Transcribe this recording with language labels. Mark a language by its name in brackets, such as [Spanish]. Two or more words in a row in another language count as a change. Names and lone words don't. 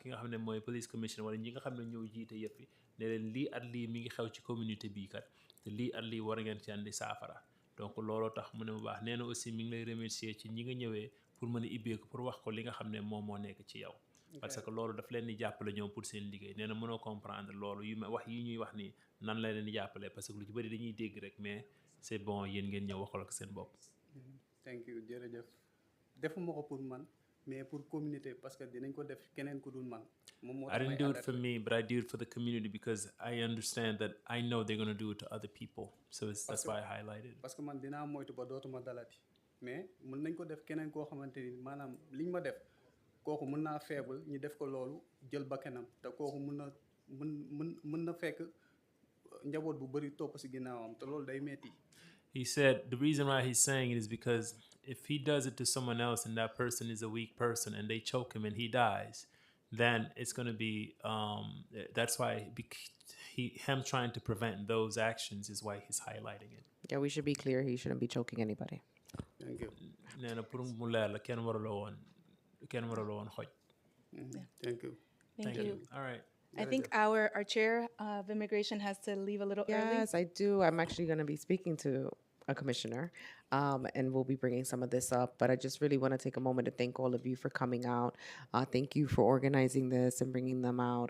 [Wolof] ki nga xam ne mooy police commission wala ñi nga xam ne ñoo jiite yëpp ne leen lii at lii mi ngi xew ci communauté bii kat te lii at lii war ngeen ci andi saafara donc looloo tax mu ne bu baax nee na aussi mi ngi lay remercier ci ñi nga ñëwee pour mën a ibbeeku pour wax ko li nga xam ne moom moo nekk ci yow [French] parce que [Wolof] loolu daf leen di jàppale ñoom pour seen liggéey nee na mënoo comprendre loolu wax yi ñuy wax ni nan la leen di jàppale [French] parce que [Wolof] lu ci bëri dañuy dégg rek [French] mais c'est bon [Wolof] yéen ngeen ñëw waxal ak seen bopp. [English] thank you [Wolof] jërëjëf defuma ko pour man mais pour communauté [French] parce que [Wolof] dinañ ko def keneen ku dul man. [English] I didn't do it for me, but I do it for the community because I understand that I know they're going to do it to other people. So that's why I highlighted it. [French] Parce que [Wolof] man dinaa moytu ba dootuma dalati mais mën nañ ko def keneen koo xamante ni maanaam liñ ma def kooku mën naa faible ñu def ko loolu jël bakkanam te kooku mën na fekk njaboot bu bëri topp si ginnaawam te loolu day metti. [English] He said the reason why he's saying it is because if he does it to someone else and that person is a weak person and they choke him and he dies, then it's going to be that's why him trying to prevent those actions is why he's highlighting it. Yeah, we should be clear. He shouldn't be choking anybody. Thank you. [Wolof] Nee na pour mu leer la kenn waraloo woon xoj. [English] Thank you. Thank you. All right. I think our chair of immigration has to leave a little early. Yes, I do. I'm actually going to be speaking to a commissioner, and we'll be bringing some of this up. But I just really want to take a moment to thank all of you for coming out. Thank you for organizing this and bringing them out.